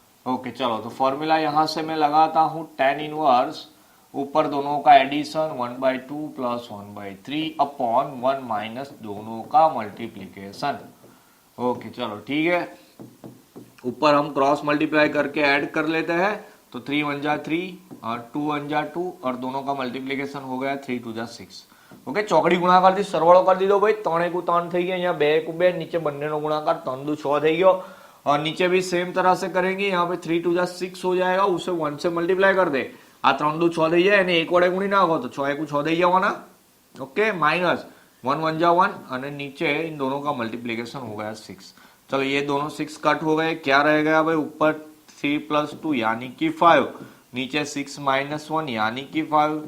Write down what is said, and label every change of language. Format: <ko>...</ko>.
<hi>Okay, चलो तो formula यहां से मैं लगाता हूं. tan इनवर्स ऊपर दोनों का एडिशन 1/2 प्लस 1/3 अपॉन 1 माइनस दोनों का मल्टीप्लीकेशन. ओके चलो ठीक है, ऊपर हम क्रॉस मल्टीप्लाई करके ऐड कर लेते हैं. तो 3 1 जा 3 और 2 1 जा 2 और दोनों का मल्टीप्लीकेशन हो गया 3 2 जा 6.</hi> <gu>ओके, ચોકડી ગુણાકારથી સરવાળો કરી દીધો ભાઈ. 3 1 3 થઈ ગયા,</gu> <hi>यहाँ 2 1 2, नीचे</hi> <gu>બંનેનો ગુણાકાર 3 2 6 થઈ ગયો.</gu> <hi>और नीचे भी सेम तरह से करेंगे. यहाँ पे 3 2 जा 6 हो जाएगा, उसे 1 से मल्टीप्लाई कर दे.</hi> <gu>आ 3 2 6 થઈ જાય અને 1 વડે ગુણી નાખો તો 6 1 6 થઈ જવાના.</gu> <hi>ओके, माइनस 1 1 जा 1 और नीचे इन दोनों का मल्टीप्लीकेशन हो गया 6. चलो ये दोनों 6 कट हो गए. क्या रह गया भाई, ऊपर 3 प्लस 2 यानी कि 5, नीचे 6 माइनस 1 यानी कि 5.</hi>